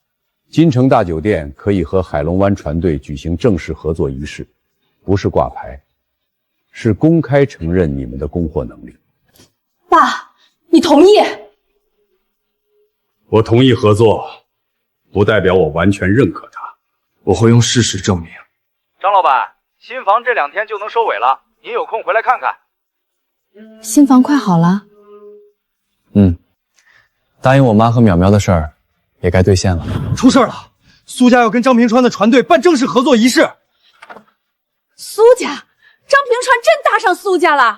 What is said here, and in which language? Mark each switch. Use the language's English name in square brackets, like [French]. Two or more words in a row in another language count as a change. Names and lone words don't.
[Chinese] 京城大酒店可以和海龍灣船隊舉行正式合作儀式，不是掛牌，是公開承認你們的供貨能力。爸，你同意？我同意合作，不代表我完全認可他。我會用事實證明。張老闆，新房這 2天就能收尾了，您有空回來看看。新房快好了？答應我媽和淼淼的事兒也該兌現了。出事了，蘇家要跟張平川的船隊辦正式合作儀式。蘇家？張平川真搭上蘇家了？